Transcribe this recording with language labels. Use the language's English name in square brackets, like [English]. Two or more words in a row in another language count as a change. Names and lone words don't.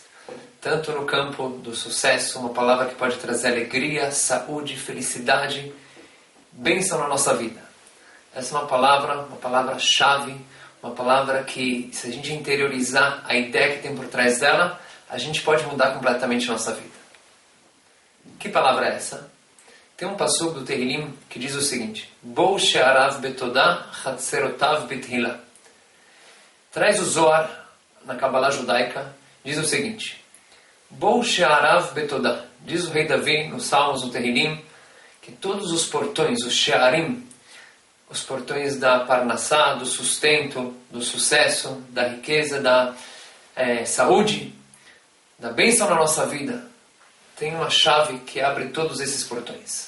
[Portuguese] Tanto no campo do sucesso, uma palavra que pode trazer alegria, saúde, felicidade, bênção na nossa vida. Essa é uma palavra-chave, uma palavra que, se a gente interiorizar a ideia que tem por trás dela, a gente pode mudar completamente a nossa vida. Que palavra é essa? Tem um passuco do Tehillim que diz o seguinte: [Hebrew] בואו שעריו בתודה, חצרותיו בתהילה. [Portuguese] Traz o Zohar, na Kabbalah judaica, diz o seguinte: [Hebrew] בואו שעריו בתודה. [Portuguese] Diz o rei Davi, nos Salmos do Tehillim, que todos os portões, os she'arim, os portões da parnassá, do sustento, do sucesso, da riqueza, da saúde, da bênção na nossa vida, tem uma chave que abre todos esses portões.